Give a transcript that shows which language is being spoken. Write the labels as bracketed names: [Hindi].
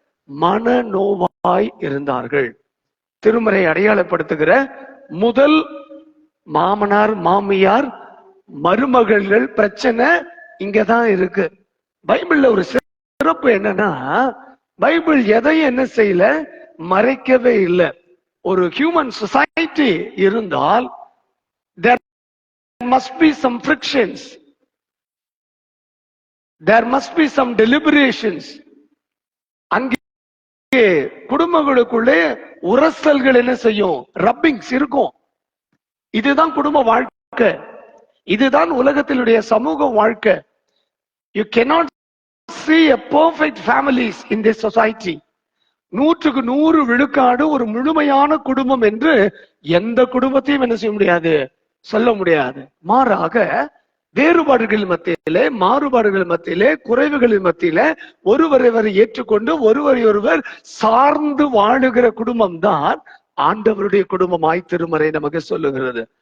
[Tamil] மனநோவாய் இருந்தார்கள். திருமறை அடையாளப்படுத்துகிற முதல் மாமனார் மாமியார் மருமகள்கள் பிரச்சனை இங்கதான் இருக்கு. பைபிள்ல ஒரு சிறப்பு என்னன்னா, பைபிள் எதையும் என்ன செய்யல, மறைக்கவே இல்லை. ஒரு [English] human society [Tamil] இருந்தால் [English] there must be some frictions, there must be some deliberations. [Tamil] அங்கே குடும்பங்களுக்குள்ளே உரசல்கள் என்ன செய்யும்? ரப்பிங்ஸ் இருக்கும். இதுதான் குடும்ப வாழ்க்கை, இதுதான் உலகத்தினுடைய சமூக வாழ்க்கை. [English] You cannot see a perfect families in this society. [Tamil] 100க்கு 100 விழுக்காடு ஒரு முழுமையான குடும்பம் என்று எந்த குடும்பத்தையும் என்ன செய்ய முடியாது, சொல்ல முடியாது. மாறாக வேறுபாடுகள் மத்தியிலே, மாறுபாடுகள் மத்தியிலே, குறைவுகளின் மத்தியிலே ஒருவரை ஏற்றுக்கொண்டு ஒருவர் சார்ந்து வாழுகிற குடும்பம் தான் ஆண்டவருடைய குடும்பமாய் திருமறை நமக்கு சொல்லுகிறது.